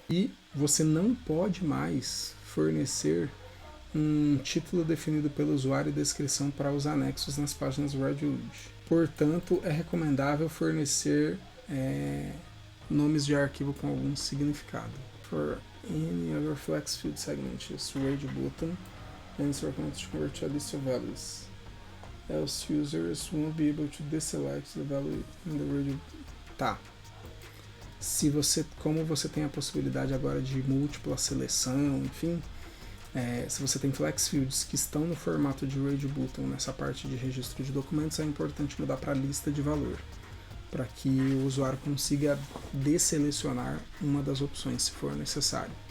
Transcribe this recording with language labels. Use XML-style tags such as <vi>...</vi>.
<pt>E você não pode mais fornecer um título definido pelo usuário e descrição para os anexos nas páginas Redwood. Portanto, é recomendável fornecer nomes de arquivo com algum significado.</pt> <en>For any other flex field segment, use Rage button and it's recommended to convert to a list of values. Else users won't be able to deselect the value in the Rage.</en> <pt>Tá. Como você tem a possibilidade agora de múltipla seleção, enfim, se você tem flex fields que estão no formato de Rage button nessa parte de registro de documentos, é importante mudar para lista de valor, para que o usuário consiga desselecionar uma das opções se for necessário.</pt>